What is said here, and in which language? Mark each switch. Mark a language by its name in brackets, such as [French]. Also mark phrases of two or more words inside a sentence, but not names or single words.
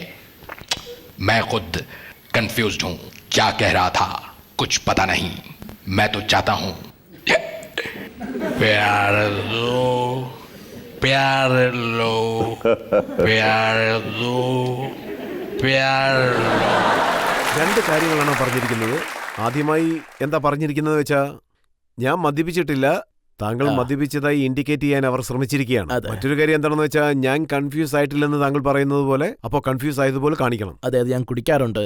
[Hindi] मैं खुद कंफ्यूज्ड हूं. क्या कह रहा था कुछ पता नहीं. मैं तो चाहता हूं प्यार दो, प्यार लो, प्यार दो, प्यार लो. [Malayalam] രണ്ട് കാര്യങ്ങളാണ് പറഞ്ഞിരിക്കുന്നത്. ആദ്യമായി എന്താ പറഞ്ഞിരിക്കുന്നത് വെച്ചാൽ, ഞാൻ മദ്യപിച്ചിട്ടില്ല, താങ്കൾ മദ്യപിച്ചതായി ഇൻഡിക്കേറ്റ് ചെയ്യാൻ അവർ ശ്രമിച്ചിരിക്കുകയാണ്. അതെ. മറ്റൊരു കാര്യം എന്താണെന്ന് വെച്ചാൽ ഞാൻ കൺഫ്യൂസ് ആയിട്ടില്ലെന്ന് താങ്കൾ പറയുന്നത് പോലെ അപ്പോൾ കൺഫ്യൂസ് ആയതുപോലെ കാണിക്കണം. അതായത് ഞാൻ കുടിക്കാറുണ്ട്.